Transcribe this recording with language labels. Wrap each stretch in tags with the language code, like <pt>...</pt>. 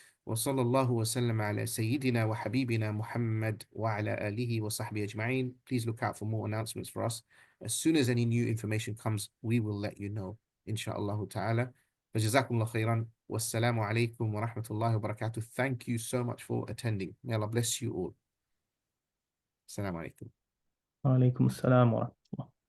<ar>وصلى الله وسلم على سيدنا وحبيبنا محمد وعلى آله وصحبه أجمعين.</ar> <en>Please look out for more announcements for us. As soon as any new information comes, we will let you know, inshallah ta'ala.</en> <ar>فجزاكم الله خيرا. والسلام عليكم ورحمة الله وبركاته.</ar> <en>Thank you so much for attending. May Allah bless you all.</en> <ar>السلام عليكم. وعليكم السلام ورحمة الله.</ar>